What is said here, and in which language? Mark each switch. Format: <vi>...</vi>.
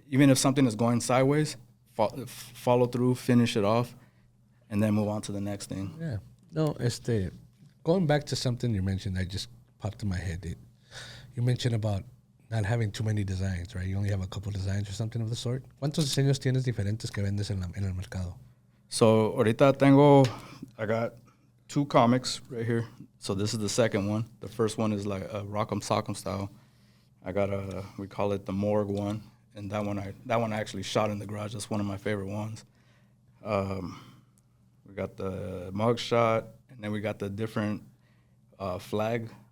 <en>Even if something is going sideways, follow through, finish it off, and then move on to the next thing. Yeah. No, going back to something you mentioned that just popped in my head. You mentioned about not having too many designs, right? You only have a couple designs or something of the sort.</en> <es>¿Cuántos diseños tienes diferentes que vendes en el mercado?</es> <en>So, ahorita I got 2 comics right here. So this is the second one. The first one is like a Rock'em Sock'em style. I got we call it the Morgue one, and that one I actually shot in the garage. That's one of my favorite ones. We got the mug shot, and then we got the different flag.</en>